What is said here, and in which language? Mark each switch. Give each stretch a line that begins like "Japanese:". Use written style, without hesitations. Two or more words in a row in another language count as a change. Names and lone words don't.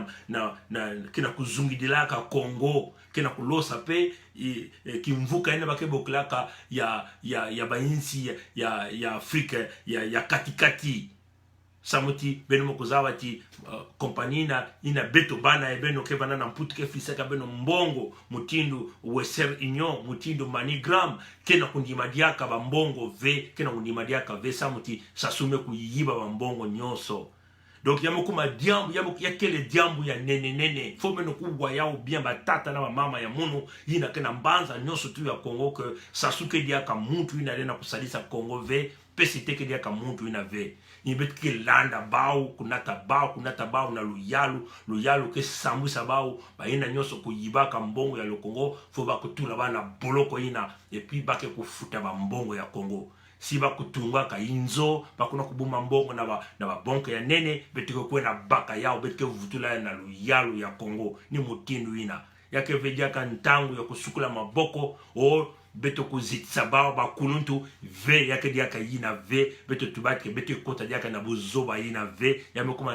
Kituba (Democratic Republic of Congo): kina kuzungidilaka Kongo kina kulosa pe kimvuka ina bakeboklaka ya bainsi ya Afrika ya katikati samuti beno mokozawa ti kompani ina beto bana e beno ke bana na mputu ke flisaka beno mbongo mutindu Western Union mutindu Manigram kena kundimadiaka ba mbongo ve kena kundimadiaka ve samuti sasume kuyiba ba mbongo nyonso. Donc yamokuma diambu yakele diambu ya nene fo beno kuwa yao bien batata na ba mama ya munu ina kena mbanza nyonso tu ya Kongo ke sasuke diaka muntu ina lena kusalisa Kongo ve PCT ke diaka muntu ina ve ibet ke landa bao kunata bao na luyalu ke sambusa bao ba ina nyoso kuyibaka mbongo ya Kongo fo ba kutula bana boloko ina
French: et puis
Kituba (Democratic Republic of Congo): ba ke kufuta ba mbongo ya Kongo si ba kutunga ka inzo ba kuna kubuma mbongo na ba banque ya nene betiko kwena baka yao betike vutula na luyalu ya Kongo ni mutindu ina yake vejaka ntangu ya kusukula maboko beto kuzitsa bao bakuluntu ve yake diaka yina ve beto tubati beto kota diaka na buzoba yina ve yamekuma